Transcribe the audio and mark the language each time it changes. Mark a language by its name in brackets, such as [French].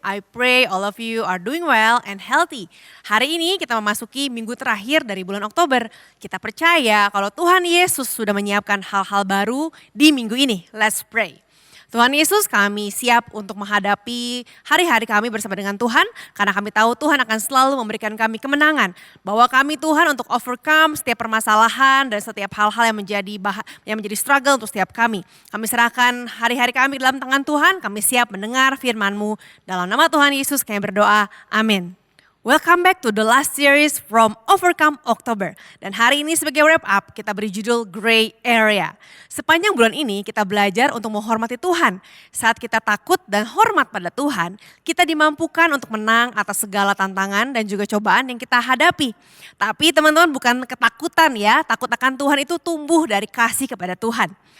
[English] I pray all of you are doing well and healthy. [Indonesian] Hari ini kita memasuki minggu terakhir dari bulan Oktober. Kita percaya kalau Tuhan Yesus sudah menyiapkan hal-hal baru di minggu ini. [English] Let's pray. [Indonesian] Tuhan Yesus, kami siap untuk menghadapi hari-hari kami bersama dengan Tuhan, karena kami tahu Tuhan akan selalu memberikan kami kemenangan. Bahwa kami Tuhan untuk overcome setiap permasalahan dan setiap hal-hal yang menjadi struggle untuk setiap kami. Kami serahkan hari-hari kami dalam tangan Tuhan, kami siap mendengar firman-Mu. Dalam nama Tuhan Yesus kami berdoa, amin. [English] Welcome back to the last series from Overcome October. [Indonesian] Dan hari ini sebagai wrap up kita beri judul Gray Area. Sepanjang bulan ini kita belajar untuk menghormati Tuhan. Saat kita takut dan hormat pada Tuhan, kita dimampukan untuk menang atas segala tantangan dan juga cobaan yang kita hadapi. Tapi teman-teman, bukan ketakutan ya, takut akan Tuhan itu tumbuh dari kasih kepada Tuhan.